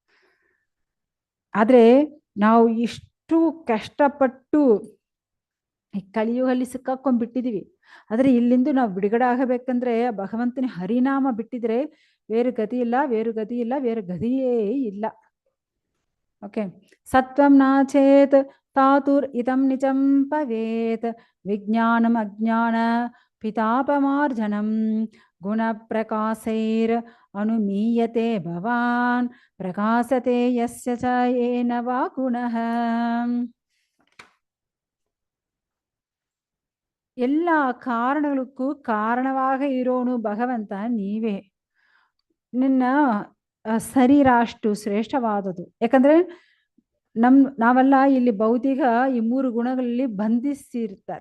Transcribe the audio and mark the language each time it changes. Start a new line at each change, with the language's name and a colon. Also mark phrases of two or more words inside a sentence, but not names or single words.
Kannada: ಆದ್ರೆ ನಾವು ಇಷ್ಟು ಕಷ್ಟಪಟ್ಟು ಈ ಕಲಿಯುಗಲ್ಲಿ ಸಿಕ್ಕಾಕೊಂಡ್ಬಿಟ್ಟಿದೀವಿ. ಆದ್ರೆ ಇಲ್ಲಿಂದ ನಾವು ಬಿಡುಗಡೆ ಆಗಬೇಕಂದ್ರೆ ಭಗವಂತನ ಹರಿನಾಮ ಬಿಟ್ಟಿದ್ರೆ ಬೇರೆ ಗತಿ ಇಲ್ಲ, ಬೇರೆ ಗತಿ ಇಲ್ಲ, ಬೇರೆ ಗತಿಯೇ ಇಲ್ಲ. ಓಕೆ,
Sanskrit: ಸತ್ವಂ ನಾಚೇತ್ ತಾತುರ್ ಇದಂ ನಿಜಂ ಪವೇತ್ ವಿಜ್ಞಾನಂ ಅಜ್ಞಾನ ಪಿತಾಪಮಾರ್ಜನಂ ಗುಣ ಪ್ರಕಾಶೈರ್ ಅನುಮೀಯತೆ ಭವಾನ್ ಪ್ರಕಾಶತೆ ಯಸ್ಯ ಚ ಯೇನ ವಾ ಗುಣಃ.
Kannada: ಎಲ್ಲ ಕಾರಣಗಳಿಗೂ ಕಾರಣವಾಗಿ ಇರೋನು ಭಗವಂತ ನೀವೇ. ನಿನ್ನ ಶರೀರ ಅಷ್ಟು ಶ್ರೇಷ್ಠವಾದದು. ಯಾಕಂದ್ರೆ ನಾವೆಲ್ಲ ಇಲ್ಲಿ ಭೌತಿಕ ಈ 3 ಗುಣಗಳಲ್ಲಿ ಬಂಧಿಸಿರ್ತಾರೆ.